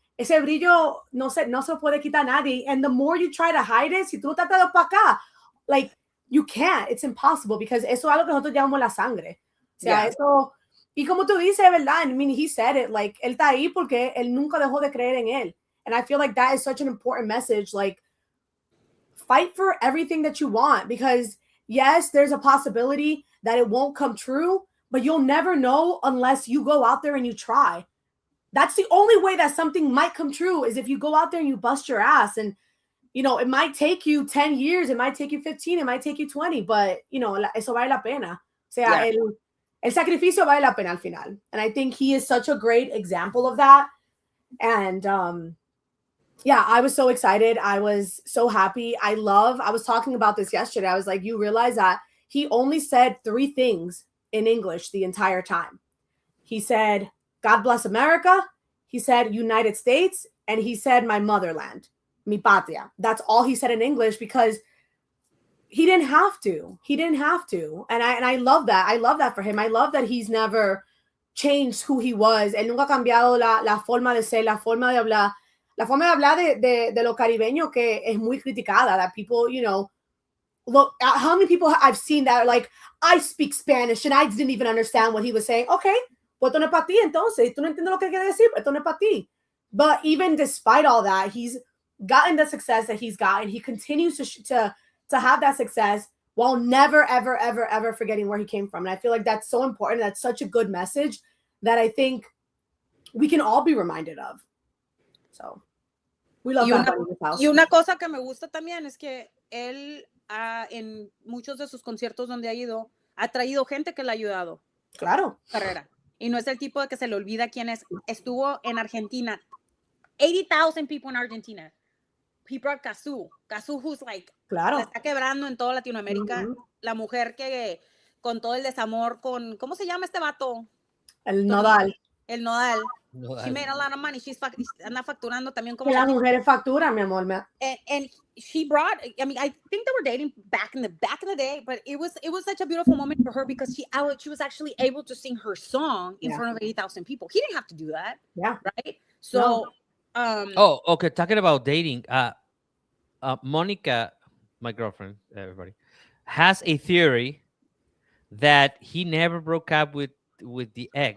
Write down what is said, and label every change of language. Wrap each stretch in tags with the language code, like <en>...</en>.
<es>Ese brillo no se puede quitar nadie.</es> <en>And the more you try to hide it,</en> <es>si tú tratas de opacar,</es> <en>like, you can't. It's impossible, because</en> <es>eso es algo que nosotros llamamos la sangre. O sea, eso... Y como tú dices, ¿verdad?</es> <en>I mean, he said it, like,</en> <es>él está ahí porque él nunca dejó de creer en él.</es> <en>And I feel like that is such an important message. Like, fight for everything that you want, because yes, there's a possibility that it won't come true, but you'll never know unless you go out there and you try. That's the only way that something might come true, is if you go out there and you bust your ass. And, it might take you 10 years, it might take you 15, it might take you 20, but,</en> <es>eso vale la pena. O sea, el sacrificio vale la pena al final.</es> <en>And I think he is such a great example of that. And, I was so excited. I was so happy. I was talking about this yesterday. I was like, you realize that he only said 3 things in English the entire time. He said, God bless America. He said, United States. And he said, my motherland,</en> <es>mi patria.</es> <en>That's all he said in English, because he didn't have to. And I love that. I love that for him. I love that he's never changed who he was.</en> <es>Él nunca ha cambiado la forma de ser, la forma de hablar. La forma de hablar de los caribeños que es muy criticada.</es> <en>That people, look, how many people I've seen that are like, I speak Spanish and I didn't even understand what he was saying.</en> <es>Okay, pues esto no es para ti entonces. Tú no entiendes lo que quiere decir, esto no es para ti.</es> <en>But even despite all that, he's gotten the success that he's gotten. He continues to have that success while never, ever, ever, ever forgetting where he came from. And I feel like that's so important. That's such a good message that I think we can all be reminded of. So we love that in this house.</en> <es>Y una cosa que me gusta también es que él en muchos de sus conciertos donde ha ido, ha traído gente que le ha ayudado. Claro. Carrera. Y no es el tipo de que se le olvida quién es. Estuvo en Argentina.</es> <en>80,000 people in Argentina. He brought Cazzu, who's like,</en> <es>claro, la está quebrando en toda Latinoamérica. La mujer que con todo el desamor con, ¿cómo se llama este vato? El Nodal.</es> <en>El Nodal. She made a lot of money.</en> <es>Anda facturando también como las mujeres facturan, mi amor.</es> <en>And she brought, I mean, I think they were dating back in the day, but it was such a beautiful moment for her because she was actually able to sing her song in front of 80,000 people. He didn't have to do that. Yeah. Right? So okay. Talking about dating, Monica, my girlfriend, everybody, has a theory that he never broke up with the ex.</en>